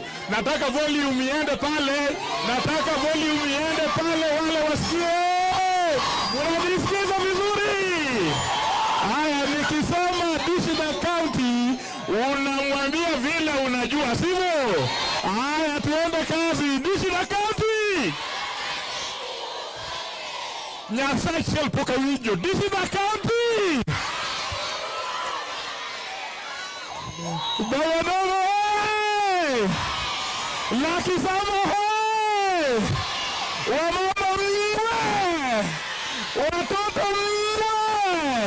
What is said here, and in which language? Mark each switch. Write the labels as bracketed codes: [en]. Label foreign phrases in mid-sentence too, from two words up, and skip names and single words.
[sw] Nataka volume iende pale. Wale wasikie. Unanisikiza vizuri? Haya, nikisema Dishi Na County, unamwambia vile unajua, sivyo? Haya, tuende kazi. Dishi Na County. [luo] Nyasaye poka wijo. [sw] Dishi Na County. Baba Dogo, Laki Samo, wamama mwe, watoto mwe.